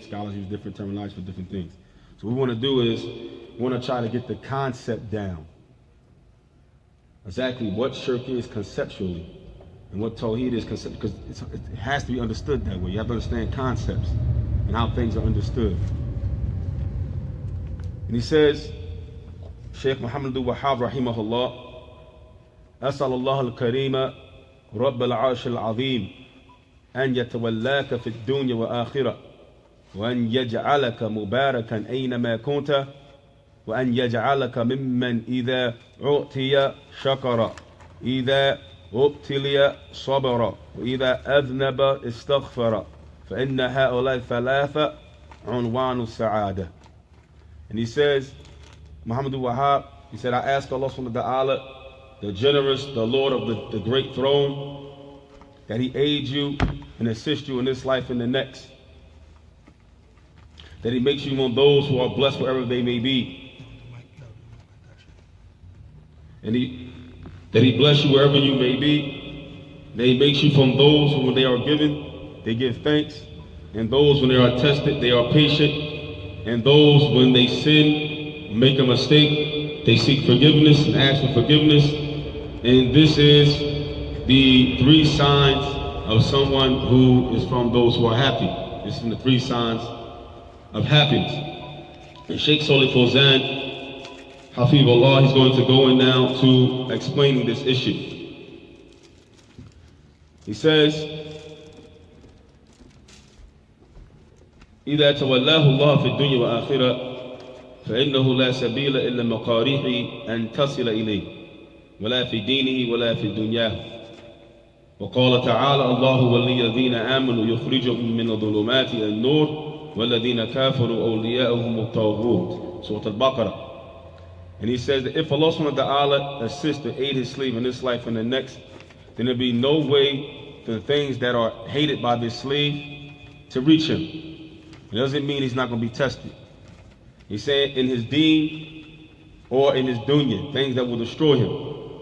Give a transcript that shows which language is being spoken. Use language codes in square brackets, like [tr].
[en] Scholars use different terminologies for different things. So what we want to do is we want to try to get the concept down. Exactly what Shirk is conceptually and what Tawheed is conceptually, because it has to be understood that way. You have to understand concepts and how things are understood. And he says, Shaykh Muhammad Abdul Wahhab rahimahullah, [ar] أسأل الله الكريم رب العرش العظيم أن يتولاك في الدنيا وآخرة وأن يجعلك مباركا أينما كنت وأن يجعلك ممن إذا أعطي شكر إذا ابتلي صبر وإذا أذنب استغفر فإن هؤلاء الثلاثة عنوان السعادة. [en] And he says, Muhammad Wahhab, he said, I ask Allah subhanahu wa ta'ala, the generous, the Lord of the great throne, that he aid you and assist you in this life and the next. That he makes you one of those who are blessed wherever they may be. And that he bless you wherever you may be. That he makes you from those who, when they are given, they give thanks. And those, when they are tested, they are patient. And those, when they sin, make a mistake, they seek forgiveness and ask for forgiveness. And this is the 3 signs of someone who is from those who are happy. This is from the 3 signs of happiness. And Shaykh Fawzaan, hafidhahullah, he's going to go in now to explaining this issue. He says, [ar] إذا تولاه الله في الدنيا وآخرة فإنه لا سبيل إلا مقاريح أن تصل إليه ولا في دينه ولا في دنياه. وقال تعالى الله ولي الذين آمنوا يخرجهم من الظلمات إلى النور والذين كافروا أولياؤهم الطاغوت. [en] Surah Al-Baqarah. And he says that if Allah subhanahu wa ta'ala assists to aid his slave in this life and the next, then there'll be no way for the things that are hated by this slave to reach him. It doesn't mean he's not going to be tested. He's saying in his deen or in his dunya, things that will destroy him.